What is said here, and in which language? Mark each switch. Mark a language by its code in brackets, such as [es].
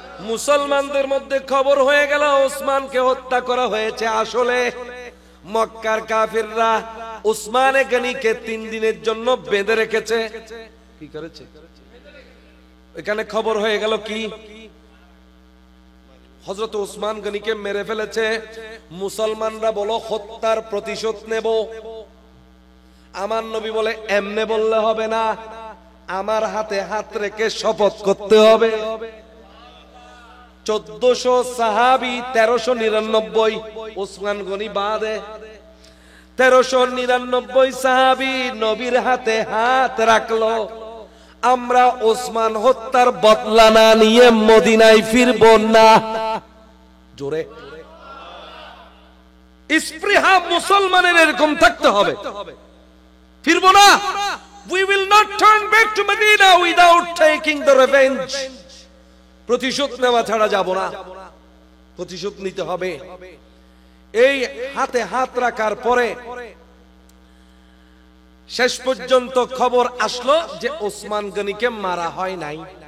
[bn] মুসলমানদের মধ্যে খবর হয়ে গেল ওসমানকে হত্যা করা হয়েছে। আসলে মক্কার কাফিররা ওসমানে গনিকে 3 দিনের জন্য বেঁধে রেখেছে। কি করেছে? এখানে খবর হয়ে গেল কি হযরত ওসমান গনিকে মেরে ফেলেছে। মুসলমানরা বলো হত্যার প্রতিশোধ নেব। আমার নবী বলে এমনে বললে হবে না, আমার হাতে হাত রেখে শপথ করতে হবে। 1400 সাহাবী 1399 ওসমান গনি বাদে 1399 সাহাবী নবীর হাতে হাত রাখলো। আমরা ওসমান হত্যার বদলা না নিয়ে মদিনায় ফিরব না। জোরে স্পৃহা মুসলমানের এরকম থাকতে হবে, ফিরব না। [en] We will not turn back to Medina without taking the revenge. [bn] প্রতিশোধ নেওয়া ছাড়া যাব না, প্রতিশোধ নিতে হবে। এই হাতে হাত রাখার পরে শেষ পর্যন্ত খবর আসলো যে ওসমান গনিকে মারা হয় নাই।